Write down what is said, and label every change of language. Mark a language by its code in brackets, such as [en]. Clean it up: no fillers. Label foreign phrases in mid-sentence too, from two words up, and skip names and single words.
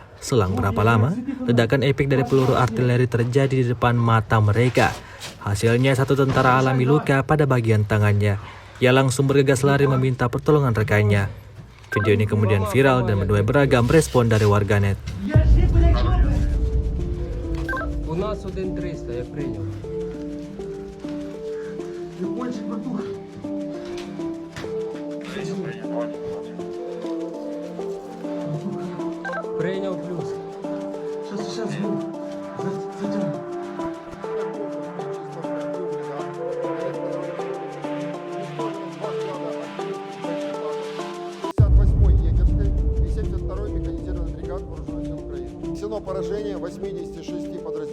[id] Selang berapa lama, ledakan epik dari peluru artileri terjadi di depan mata mereka. Hasilnya satu tentara alami luka pada bagian tangannya. Ia langsung bergegas lari meminta pertolongan rekannya. Video ini kemudian viral dan menuai beragam respon dari warganet. [uk] У нас 1-300, я прийняв. Прийняв плюс. [ru] Сейчас, затягнем. Нанесено поражение 86 подразделений.